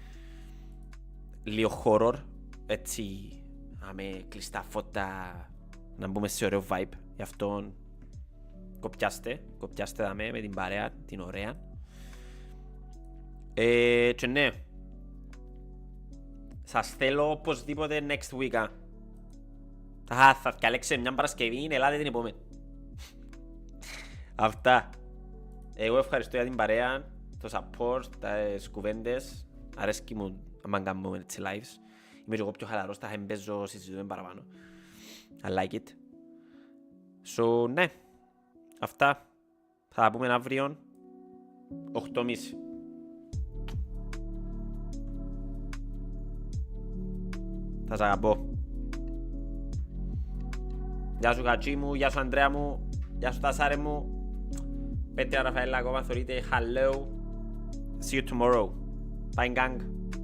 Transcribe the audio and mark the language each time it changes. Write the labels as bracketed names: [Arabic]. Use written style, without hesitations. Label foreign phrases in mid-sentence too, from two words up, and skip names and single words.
[Greek] Λίγο horror. Έτσι με κλειστά φώτα, να μπούμε σε ωραίο vibe. Γι' αυτό κοπιάστε δαμε με την παρέα, την ωραία. Και ναι, σας θέλω οπωσδήποτε [English] next week. [Greek] Θα διαλέξετε μια Παρασκευή, ελάτε την επόμενη. Αυτά. Εγώ ευχαριστώ για την παρέα, το support, τις κουβέντες. Αρέσκει μου αν κάνουμε έτσι lives. Είμαι και εγώ πιο χαλαρός, θα εμπέζω, συζητούμε παραπάνω. [English] I like it. So, [Greek] ναι. Αυτά. Θα τα πούμε αύριο 8:30. Θα σας αγαπώ. Γεια σου Κατσί μου, γεια σου Ανδρέα μου, γεια σου Τασάρε μου. Πέτρια Ραφαέλα ακόμα θεωρείτε [English] hello. See you tomorrow. Bye gang.